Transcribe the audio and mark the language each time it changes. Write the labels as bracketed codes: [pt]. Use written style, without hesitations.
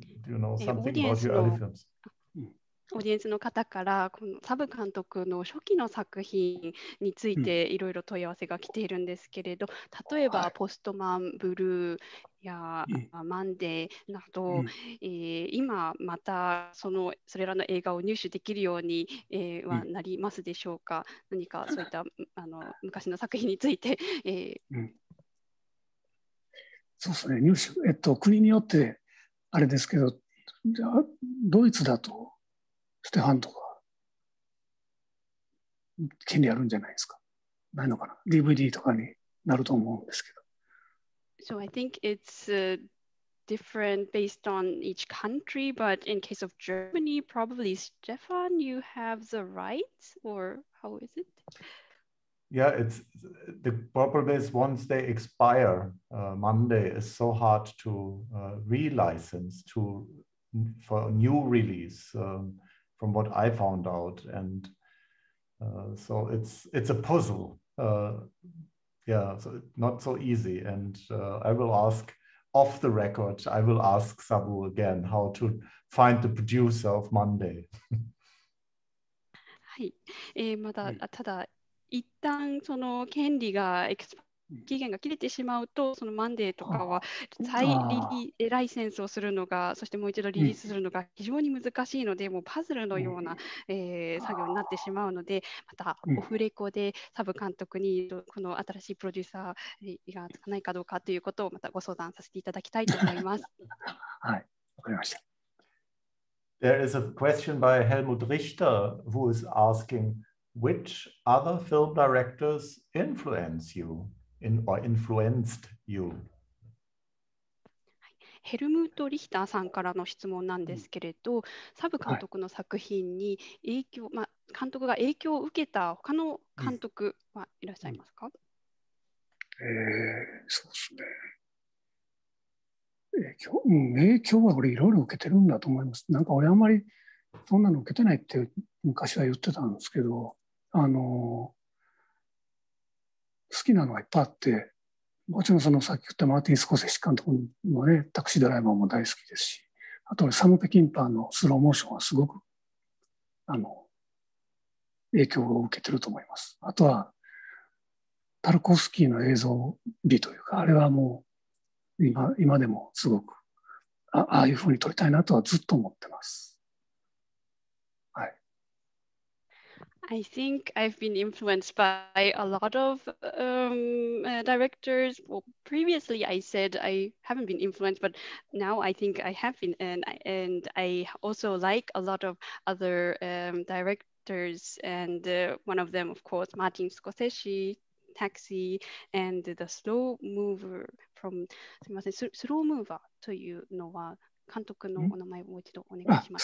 [en] Do you know something about your early films? [ja] オーディエンスの方からこのサブ監督の初期の作品についていろいろ問い合わせが来ているんですけれど、例えばポストマンブルーやマンデーなど、今またそれらの映画を入手できるように、はなりますでしょうか？何かそういった昔の作品について、そうですね、入手、国によってあれですけど、ドイツだとステファンとか権利あるんじゃないですか？ないのかな？ DVD とかになると思うんですけ [en] ど。So I think it's different based on each country, but in case of Germany, probably Stefan, you have the rights, or how is it? Yeah, the problem is once they expire, Monday is so hard to relicense for new release. From what I found out, and so it's a puzzle. Yeah, so not so easy. And I will ask off the record. I will ask Sabu again how to find the producer of Monday. [ja] はい、まだただ一旦その権利がエクスパ期限が切れてしまうと、そのマンデーとかは再ライセンスをするのが、そしてもう一度リリースするのが非常に難しいので、もうパズルのような、作業になってしまうので、またオフレコでサブ監督にこの新しいプロデューサーがつかないかどうかということをまたご相談させていただきたいと思います。はい、わかりました。 [en] There is a question by Helmut Richter who is asking, which other film directors influence you or influenced you? [ja] ヘルムート・リヒターさんからの質問なんですけれど、サブ監督の作品に影響、監督が影響を受けた他の監督はいらっしゃいますか？そうですね。影響は俺いろいろ受けてるんだと思います。なんか俺あんまりそんなの受けてないって昔は言ってたんですけど、好きなのはいっぱいあって、もちろんそのさっき言ったマーティン・スコセッシ監督のね、タクシードライバーも大好きですし、あとサム・ペキンパーのスローモーションはすごく影響を受けてると思います。あとはタルコフスキーの映像美というか、あれはもう今でもすごくああいうふうに撮りたいなとはずっと思ってます。はい。 [en] I think I've been influenced by a lot of directors. Well, previously I said I haven't been influenced, but now I think I have been, and I also like a lot of other directors, and one of them, of course, Martin Scorsese, Taxi, and the Slow Mover from [ja] すみません、スロームーバーというのは監督のお名前をもう一度お願いします。